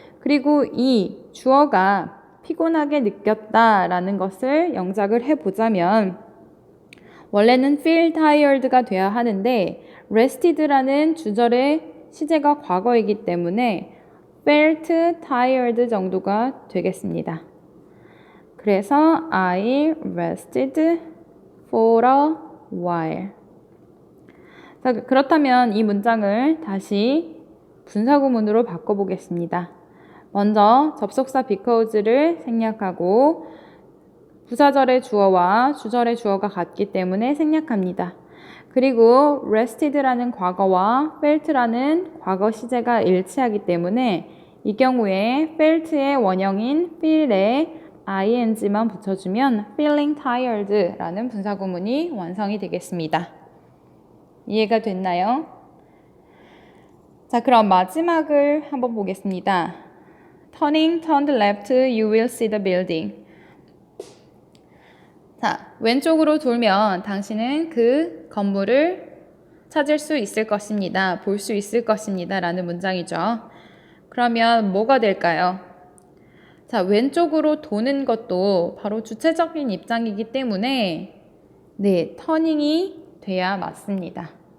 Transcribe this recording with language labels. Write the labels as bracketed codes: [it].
[ko] 그리고 이 주어가 피곤하게 느꼈다라는 것을 영작을 해보자면 원래는 feel tired가 돼야 하는데 rested라는 주절의 시제가 과거이기 때문에 felt tired 정도가 되겠습니다. [en] 그래서 I rested for a while. [ko] 자, 그렇다면 이 문장을 다시 분사구문으로 바꿔보겠습니다. 먼저 접속사 because를 생략하고 부사절의 주어와 주절의 주어가 같기 때문에 생략합니다. 그리고 rested라는 과거와 felt라는 과거 시제가 일치하기 때문에 이 경우에 felt의 원형인 feel에 ing만 붙여주면 feeling tired라는 분사구문이 완성이 되겠습니다. 이해가 됐나요? 자, 그럼 마지막을 한번 보겠습니다. [en] Turn left, you will see the building. [ko] 자, 왼쪽으로 돌면 당신은 그 건물을 찾을 수 있을 것입니다. 볼 수 있을 것입니다. 라는 문장이죠. 그러면 뭐가 될까요? 자, 왼쪽으로 도는 것도 바로 주체적인 입장이기 때문에 네, 터닝이 돼야 맞습니다.